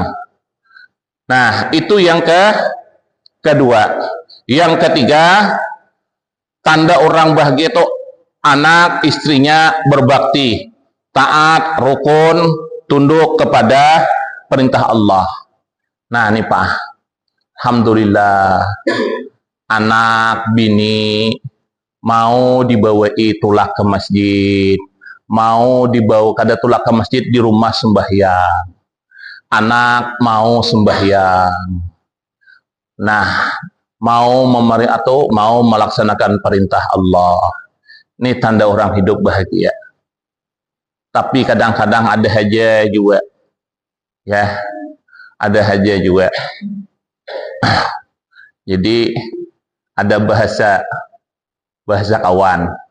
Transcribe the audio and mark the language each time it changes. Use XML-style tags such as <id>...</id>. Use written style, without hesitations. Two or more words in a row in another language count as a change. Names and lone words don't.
<id>Nah, itu yang kedua. Yang ketiga, tanda orang bahagia itu anak istrinya berbakti, taat, rukun, tunduk kepada perintah Allah.</id> <bjn>Nah, ini Pak, alhamdulillah, anak bini mau dibawa tulak ke masjid, mau dibawa kada tulak ke masjid di rumah sembahyang.</bjn> <id>Anak mau sembahyang. Nah, mau atau mau melaksanakan perintah Allah. Ini tanda orang hidup bahagia. Tapi kadang-kadang ada aja juga, ya, ada aja juga. Jadi ada bahasa kawan.</id>